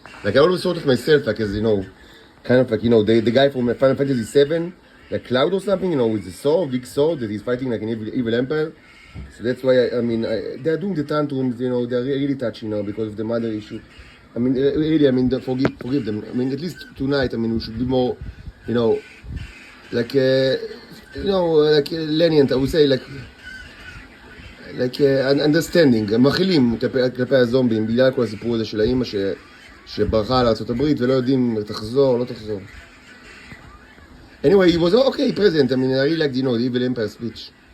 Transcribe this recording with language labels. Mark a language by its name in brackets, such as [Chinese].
[English] Like, I always thought of myself, like, as, kind of like, the guy from Final Fantasy VII, like Cloud or something, with the sword, big sword, that he's fighting like an evil empire. So that's why, they're doing the tantrums, they're really touchy, because of the mother issue. I mean, really, forgive them. I mean, at least tonight, we should be more, like lenient, I would say, like understanding, [Hebrew] מכילים כלפי הזומבים, בגלל כל הסיפור הזה של האמא שברחה לארצות הברית ולא יודעים תחזור, לא תחזור. [English] Anyway, he was okay president. I mean, I really liked, the Evil Empire speech.